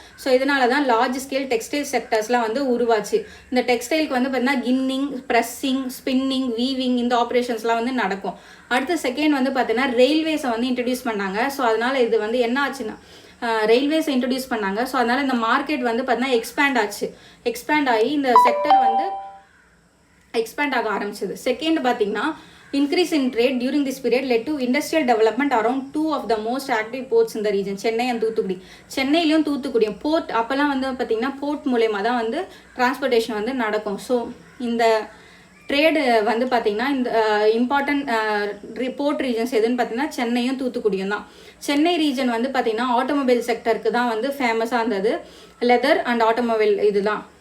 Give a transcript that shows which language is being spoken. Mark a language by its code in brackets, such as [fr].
[ta] So இதனால தான் large scale textile செக்டர்ஸ்லாம் வந்து உருவாச்சு. இந்த டெக்ஸ்டைலுக்கு வந்து பார்த்தீங்கன்னா கின்னிங், ப்ரெஸ்ஸிங், ஸ்பின்னிங், வீவிங் இந்த ஆப்ரேஷன்ஸ்லாம் வந்து நடக்கும். அடுத்து செகண்ட் வந்து பார்த்தீங்கன்னா ரயில்வேஸை வந்து இன்ட்ரடியூஸ் பண்ணாங்க. ஸோ அதனால இது வந்து என்ன ஆச்சுன்னா ரயில்வேஸை இன்ட்ரடியூஸ் பண்ணாங்க. ஸோ அதனால இந்த மார்க்கெட் வந்து பார்த்தீங்கன்னா எக்ஸ்பேண்ட் ஆச்சு. எக்ஸ்பேண்ட் ஆகி இந்த செக்டர் வந்து எக்ஸ்பேண்ட் ஆக ஆரம்பிச்சது. செகண்ட் பார்த்தீங்கன்னா [en] increase in trade during this period led to industrial development around 2 of the most active ports in the region, Chennai and Thoothukudi. [ta] சென்னையிலையும் தூத்துக்குடியும் board அப்போல்லாம் வந்து பார்த்திங்கன்னா போர்ட் மூலயமா தான் வந்து டிரான்ஸ்போர்ட்டேஷன் வந்து நடக்கும். ஸோ இந்த ட்ரேடு வந்து பார்த்திங்கன்னா இந்த இம்பார்ட்டன்ட் போர்ட் ரீஜன்ஸ் எதுன்னு பார்த்திங்கன்னா சென்னையும் தூத்துக்குடியும் தான். சென்னை ரீஜன் வந்து பார்த்திங்கன்னா ஆட்டோமொபைல் செக்டருக்கு தான் வந்து ஃபேமஸாக இருந்தது, லெதர் அண்ட் ஆட்டோமொபைல் இதுதான்.